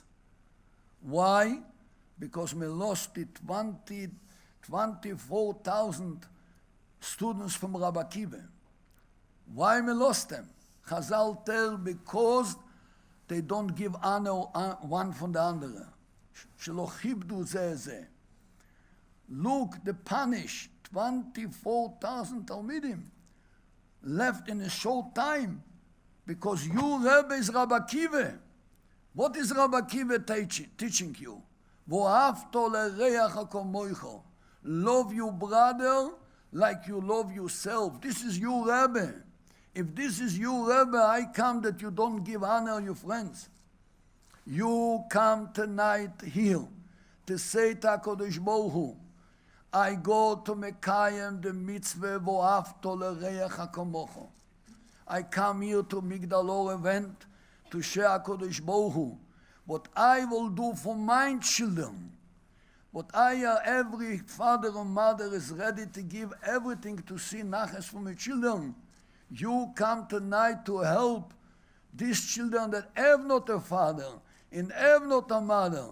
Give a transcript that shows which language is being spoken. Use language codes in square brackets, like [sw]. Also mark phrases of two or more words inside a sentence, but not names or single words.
[en] Why? Because we lost the 24,000 students from Rabbi Akiva. Why we lost them? Chazal tell because they don't give honor one from the other. [he] שלא כיבדו זה זה. [en] Look, the punish 24,000 Talmidim left in a short time because your Rebbe is Rabbi Akiva. What is Rabbi Akiva teaching you? [he] ואהבת לרעך כמוך. [en] Love your brother like you love yourself. This is your Rebbe. If this is your Rebbe, I come that you don't give honor your friends. You come tonight here to say to [he] הקדוש ברוך הוא, [en] I go to Mekayim the mitzvah [he] ואהבת לרעך כמוך. [en] I come here to Migdal Ohr event to share [he] הקדוש ברוך הוא, [en] what I will do for my children. What every father and mother is ready to give everything to see nachas for my children. You come tonight to help these children that have not a father, and have not a mother.